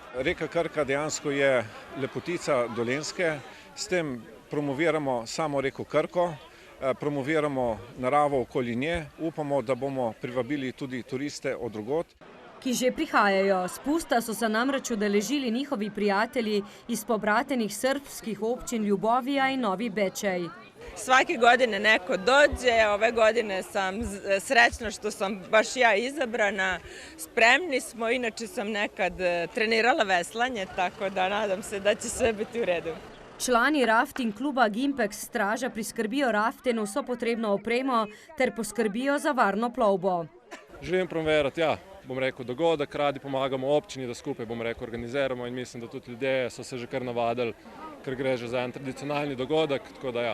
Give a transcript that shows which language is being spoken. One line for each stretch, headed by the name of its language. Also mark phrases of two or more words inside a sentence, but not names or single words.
Slovenian: Reka Krka dejansko je lepotica Dolenjske, s tem promoviramo samo reko Krko. Promoviramo naravo okoli nje, upamo, da bomo privabili tudi turiste od drugod. Ki že prihajajo. Spusta so se namreč udeležili njihovi prijatelji iz pobratenih srpskih občin Ljubovija in Novi Bečej.
Serbian: Svake godine neko dođe, ove godine sam srećna što sam baš ja izabrana. Spremni smo, inače sam nekad trenirala veslanje, tako da nadam se da će sve biti u redu.
Slovenian: Člani rafting kluba Gimpex Straža priskrbijo rafte in vso potrebno opremo ter poskrbijo za varno plovbo. Želim promovirati, bom rekel, dogodek, radi pomagamo občini, da skupaj, organiziramo in mislim, da tudi ljudje so se že kar navadili, ker gre že za en tradicionalni dogodek, tako da ja.